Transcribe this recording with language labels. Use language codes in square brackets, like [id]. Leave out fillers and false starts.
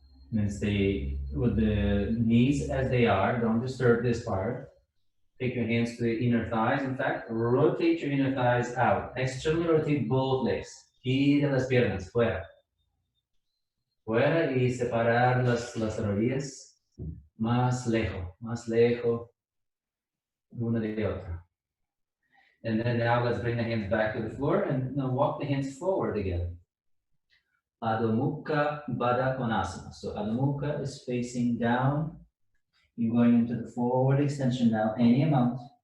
[en] And then stay with the knees as they are. Don't disturb this part. Take your hands to the inner thighs. In fact, rotate your inner thighs out. Externally rotate both legs. [es] Gira las piernas, fuera. Fuera y separar las rodillas más lejos, una de otra. [en] And then now let's bring the hands back to the floor and now walk the hands forward again. Adho Mukha Baddha Konasana. So Adho Mukha is facing down. You're going into the forward extension now, any amount.